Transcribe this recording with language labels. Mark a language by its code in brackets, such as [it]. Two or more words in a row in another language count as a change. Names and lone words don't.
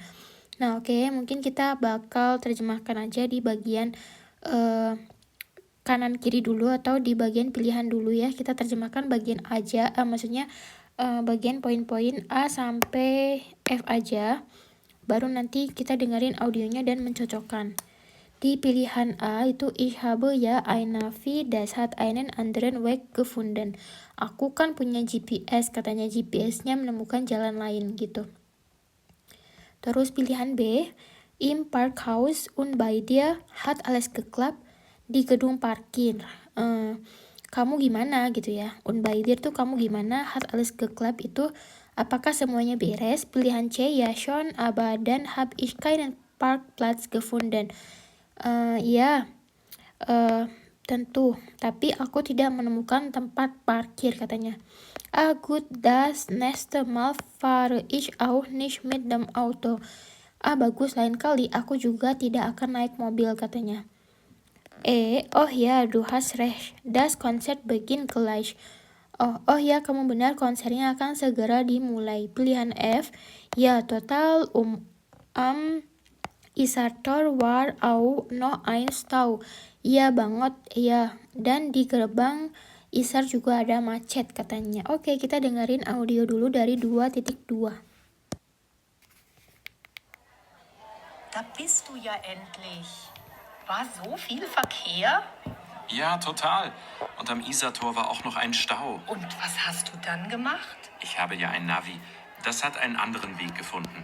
[id] Nah, oke, mungkin kita bakal terjemahkan aja di bagian kanan kiri dulu atau di bagian pilihan dulu ya. Kita terjemahkan bagian aja, maksudnya bagian poin-poin A sampai F aja. Baru nanti kita dengerin audionya dan mencocokkan. Di pilihan A itu [de] ich habe ja ein Navi, das hat einen anderen Weg gefunden. [id] Aku kan punya GPS, katanya GPS-nya menemukan jalan lain gitu. Terus pilihan B, [de] im Parkhaus und bei dir hat alles geklappt, [id] di gedung parkir. Kamu gimana gitu ya. [de] Und bei dir [id] tuh kamu gimana, [de] hat alles geklappt [id] itu apakah semuanya beres? Pilihan C, [de] ya schon, aber dann hab ich keinen Parkplatz gefunden. [id] Ya, tentu, tapi aku tidak menemukan tempat parkir katanya. [de] Ah gut, das nächste Mal fahre ich auch nicht mit dem Auto. [id] Ah bagus, lain kali aku juga tidak akan naik mobil katanya. Oh ya, [de] du hast recht, das Konzert beginnt gleich. [id] Oh ya, kamu benar, konsernya akan segera dimulai. Pilihan F, [de] ya total am Isartor war auch noch ein Stau. [id] Iya banget, iya. Dan di gerbang Isar juga ada macet katanya. Oke, kita dengerin audio dulu dari 2.2. [de] Da bist du ja endlich. War so viel Verkehr? Ja, total. Und am Isartor war auch noch ein Stau. Und was hast du dann gemacht? Ich habe ja ein Navi. Das hat einen anderen Weg gefunden.